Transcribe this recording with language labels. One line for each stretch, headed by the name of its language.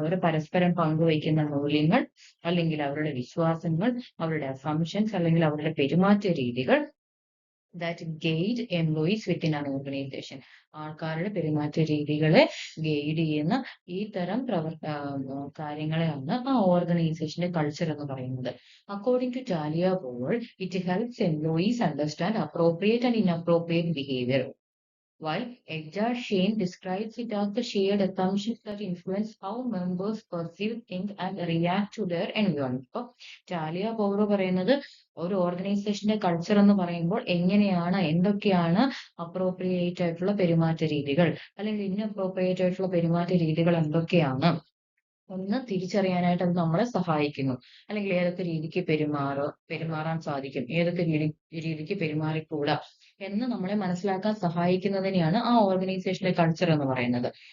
Malayalam: അവർ പരസ്പരം പങ്കുവയ്ക്കുന്ന മൂല്യങ്ങൾ അല്ലെങ്കിൽ അവരുടെ വിശ്വാസങ്ങൾ, അവരുടെ അസംഷൻസ് അല്ലെങ്കിൽ അവരുടെ പെരുമാറ്റ രീതികൾ
English: That guide employees within an organisation.
Malayalam: ആൾക്കാരുടെ പെരുമാറ്റ രീതികളെ ഗൈഡ് ചെയ്യുന്ന ഈ തരം കാര്യങ്ങളെയാണ് ആ ഓർഗനൈസേഷന്റെ കൾച്ചർ എന്ന് പറയുന്നത്.
English: According to Talya Bauer, it helps employees understand appropriate and inappropriate behaviour. While Edgar Shane describes it as the shared assumptions that influence how members perceive, think and react to their environment.
Malayalam: ഇപ്പോൾ Talia പൗറോ പറയുന്നത് ഒരു ഓർഗനൈസേഷന്റെ culture എന്ന് പറയുമ്പോൾ എന്തൊക്കെയാണ് appropriate ആയിട്ടുള്ള പെരുമാറ്റ രീതികൾ അല്ലെങ്കിൽ ഇൻഅപ്രോപ്രിയേറ്റ് ആയിട്ടുള്ള പെരുമാറ്റ രീതികൾ എന്തൊക്കെയാണ് ഒന്ന് തിരിച്ചറിയാനായിട്ട് അത് നമ്മളെ സഹായിക്കുന്നു. അല്ലെങ്കിൽ ഏതൊക്കെ രീതിക്ക് പെരുമാറാൻ സാധിക്കും, ഏതൊക്കെ രീതിക്ക് പെരുമാറിക്കൂടാ എന്ന് നമ്മളെ മനസ്സിലാക്കാൻ സഹായിക്കുന്നതിനെയാണ് ആ ഓർഗനൈസേഷന്റെ കൾച്ചർ എന്ന് പറയുന്നത്.